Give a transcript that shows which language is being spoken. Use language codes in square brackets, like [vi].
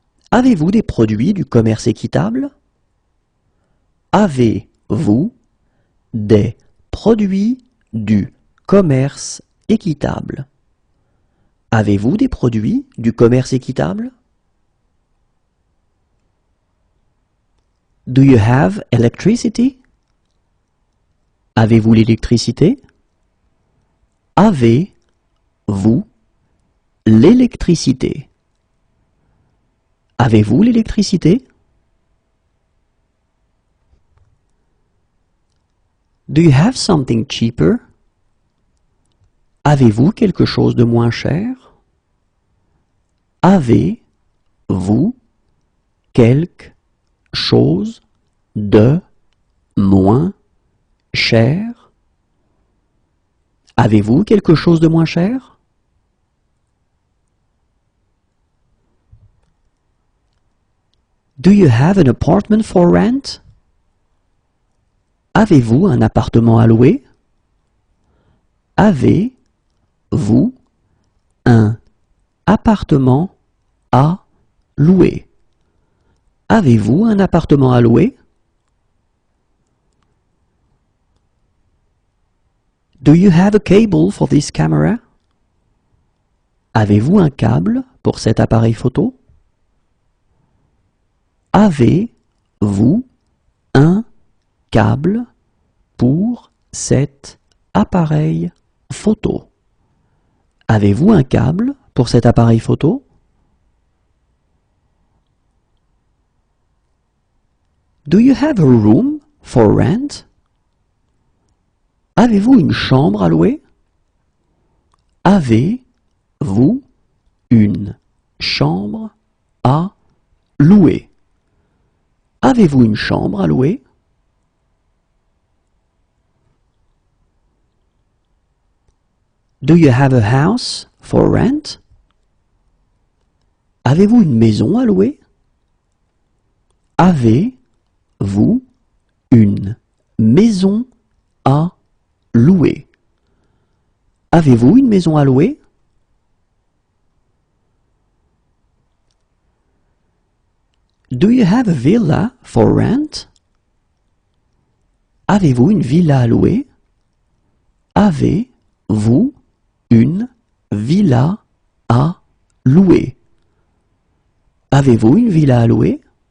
[fr] Avez-vous des produits du commerce équitable? Avez-vous des produits du commerce équitable? Avez-vous des produits du commerce équitable? [en] Do you have electricity? [fr] Avez-vous l'électricité? Avez-vous l'électricité? Avez-vous l'électricité? [en] Do you have something cheaper? [fr] Avez-vous quelque chose de moins cher? Avez-vous quelque chose de moins cher? Avez-vous quelque chose de moins cher? [en] Do you have an apartment for rent? [fr] Avez-vous un appartement à louer? Avez-vous un appartement à louer? Avez-vous un appartement à louer? [en] Do you have a cable for this camera? [fr] Avez-vous un câble pour cet appareil photo? Avez-vous un câble pour cet appareil photo? Avez-vous un câble pour cet appareil photo? [en] Do you have a room for rent? [fr] Avez-vous une chambre à louer? Avez-vous une chambre à louer? Avez-vous une chambre à louer? [en] Do you have a house for rent? [fr] Avez-vous une maison à louer? Avez-vous une maison à louer? Avez-vous une maison à louer? [en] Do you have a villa for rent? [fr] Avez-vous une villa à louer? Avez-vous une villa à louer? Avez-vous une villa à louer?